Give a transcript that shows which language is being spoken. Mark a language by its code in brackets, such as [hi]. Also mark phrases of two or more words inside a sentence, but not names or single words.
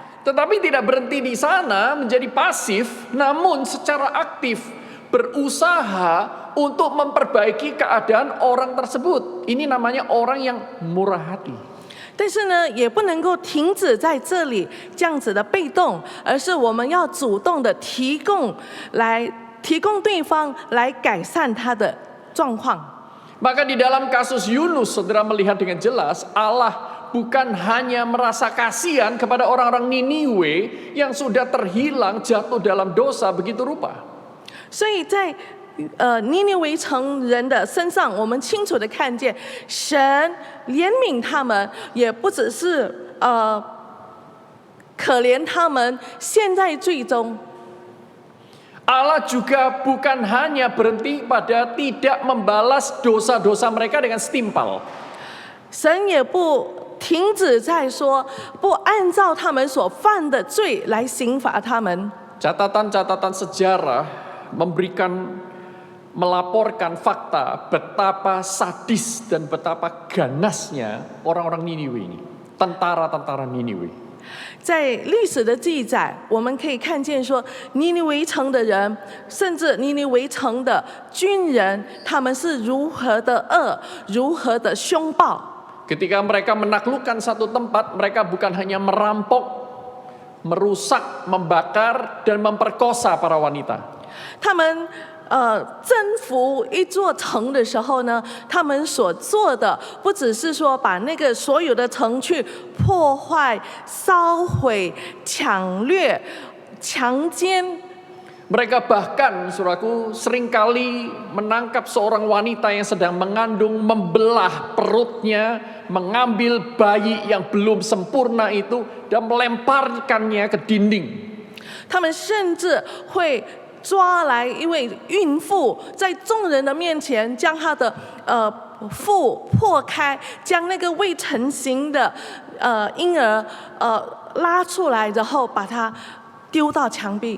[id] Tetapi tidak berhenti di sana menjadi pasif, namun secara aktif berusaha untuk memperbaiki keadaan orang tersebut. Ini namanya orang yang murah hati. [zh] 但是呢，也不能够停止在这里这样子的被动，而是我们要主动的提供对方来改善他的状况。 [id] Maka di dalam kasus Yunus, saudara melihat dengan jelas Allah bukan hanya merasa kasihan kepada orang-orang Niniwe yang sudah terhilang jatuh dalam dosa begitu rupa. [zh] 所以在尼尼微城人的身上，我们清楚的看见神怜悯他们，也不只是可怜他们陷在罪中。 [id] Allah juga bukan hanya berhenti pada tidak membalas dosa-dosa mereka dengan setimpal. [zh] 神也不停止在说，不按照他们所犯的罪来刑罚他们。 [id] Catatan-catatan sejarah memberikan melaporkan fakta betapa sadis dan betapa ganasnya orang-orang Niniwe ini, tentara-tentara Niniwe. [zh] 在历史的记载，我们可以看见说，尼尼微城的人，甚至尼尼微城的军人，他们是如何的恶，如何的凶暴。 [id] Ketika mereka menaklukkan satu tempat, mereka bukan hanya merampok, merusak, membakar, dan memperkosa para wanita. [zh] 他们征服一座城的时候呢，他们所做的不只是说把那个所有的城去破坏、烧毁、抢掠、强奸。 [id] Mereka bahkan, saudaraku, seringkali menangkap seorang wanita yang sedang mengandung, membelah perutnya, mengambil bayi yang belum sempurna itu, dan melemparkannya ke dinding. [zh] 他们甚至会抓来一位孕妇，在众人的面前将她的腹破开，将那个未成型的婴儿拉出来，然后把它丢到墙壁。